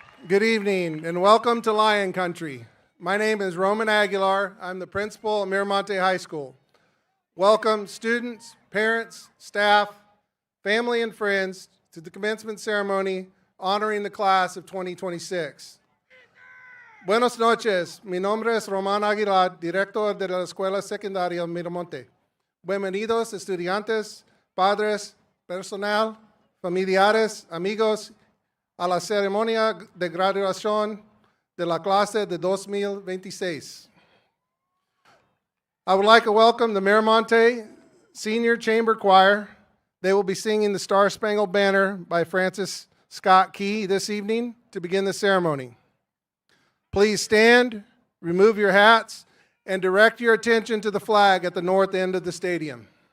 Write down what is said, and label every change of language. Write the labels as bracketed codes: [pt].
[en] Good evening and welcome to Lion Country. My name is Roman Aguilar. I'm the principal at Miramonte High School. Welcome students, parents, staff, family, and friends to the commencement ceremony honoring the class of 2026. [es] Buenas noches. Mi nombre es Roman Aguilar, director de la Escuela Secundaria Miramonte. Bienvenidos estudiantes, padres, personal, familiares, amigos, a la ceremonia de graduación de la clase de 2026. [en] I would like to welcome the Miramonte Senior Chamber Choir. They will be singing the Star Spangled Banner by Francis Scott Key this evening to begin the ceremony. Please stand, remove your hats, and direct your attention to the flag at the north end of the stadium.